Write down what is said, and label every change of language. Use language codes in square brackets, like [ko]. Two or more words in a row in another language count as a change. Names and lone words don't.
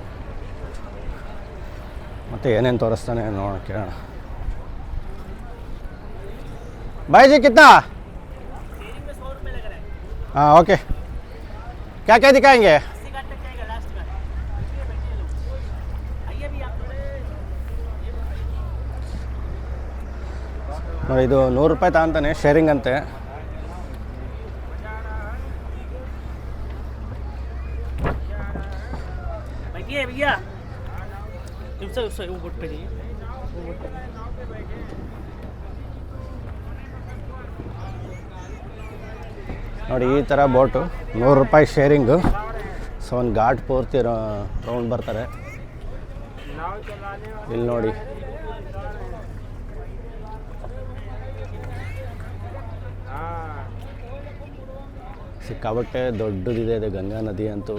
[kn] ಮತ್ತು ಏನೇನು ತೋರಿಸ್ತಾನೆ ನೋಡೋಣ ಕೇಳೋಣ. [hi] भाई जी कितना? हाँ ओके. क्या क्या दिखाएंगे? [kn] ನೋಡಿ ಇದು 100 ರೂಪಾಯಿ ತಗೊಂತಾನೆ ಶೇರಿಂಗ್ ಅಂತೆ. [hi] भैया उससे वो बोट पे नहीं [kn] ನೋಡಿ ಈ ಥರ ಬೋಟು 100 ರೂಪಾಯಿ ಶೇರಿಂಗು. ಸೊ ಒಂದು ಘಾಟ್ ಪೂರ್ತಿ ರೌಂಡ್ ಬರ್ತಾರೆ. ಇಲ್ಲಿ ನೋಡಿ ಸಿಕ್ಕಾಬಟ್ಟೆ ದೊಡ್ಡದಿದೆ ಇದು ಗಂಗಾ ನದಿ ಅಂತೂ.